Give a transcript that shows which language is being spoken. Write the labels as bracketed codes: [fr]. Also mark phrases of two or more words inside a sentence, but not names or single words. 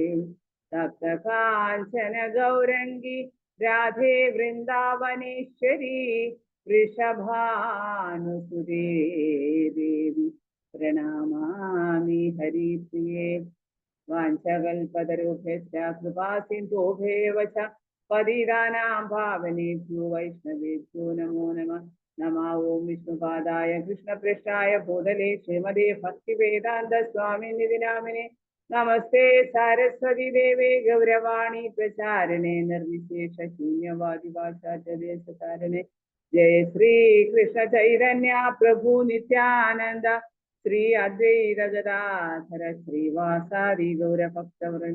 [sa] तप्तकाञ्चन गौराङ्गि राधे वृन्दावनेश्वरि वृषभानुसुते देवि प्रणमामि हरिप्रिये. वाञ्छाकल्पतरुभ्यश्च कृपासिन्धुभ्य एव च पतितानां पावनेभ्यो वैष्णवेभ्यो नमो नमः. നമോ ഓം വിഷ്ണുപാദായ കൃഷ്ണപൃഷ്ഠായ ഭൂതലേ ശ്രീമതേ ഭക്തിവേദാന്ത സ്വാമിനിധി നാമിനെ നമസ്തേ സാരസ്വതി ദേവേ ഗൗരവാണി പ്രചാരണേ നിർവിശേഷ ശൂന്യവാദി ഭാഷാചാരണേ. ജയ ശ്രീ കൃഷ്ണ ചൈതന്യ പ്രഭു നിത്യാനന്ദ ശ്രീ അദ്വൈത ഗദാധര ശ്രീവാസാദി ഗൗരഭക്തവൃന്ദ.